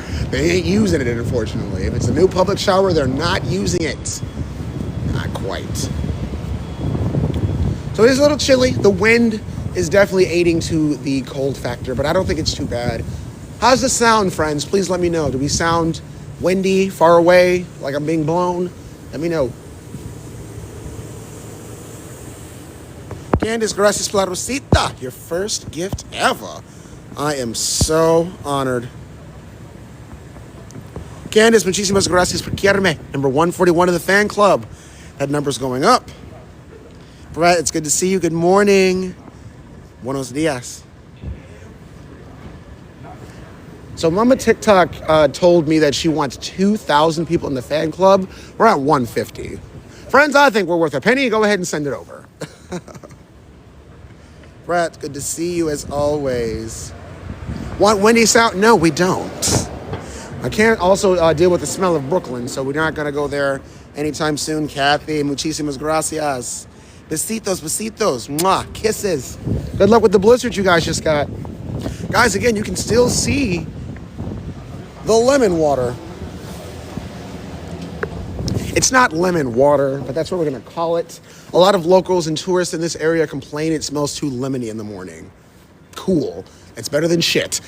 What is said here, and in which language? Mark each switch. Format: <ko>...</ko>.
<en>They ain't using it, unfortunately. If it's a new public shower, they're not using it. Not quite. So it is a little chilly. The wind is definitely aiding to the cold factor, but I don't think it's too bad. How's the sound, friends? Please let me know. Do we sound windy, far away, like I'm being blown? Let me know. Candice,</en> <es>gracias por la rosita.</es> <en>Your first gift ever. I am so honored.</en> <es>Candice, muchísimas gracias por quererme.</es> <en>Number 141 of the fan club. That number's going up. Brett, it's good to see you. Good morning.</en> <es>Buenos dias.</es> <en>So Mama TikTok told me that she wants 2,000 people in the fan club. We're at 150. Friends, I think we're worth a penny. Go ahead and send it over. Brett, good to see you as always. Want Wendy South? No, we don't. I can't also deal with the smell of Brooklyn, so we're not going to go there anytime soon.</en> <es>Kathy, muchísimas gracias. Besitos, besitos. Mwah, kisses.</es> <en>Good luck with the blizzard you guys just got. Guys, again, you can still see the lemon water. It's not lemon water, but that's what we're going to call it. A lot of locals and tourists in this area complain it smells too lemony in the morning. Cool. It's better than shit.</en>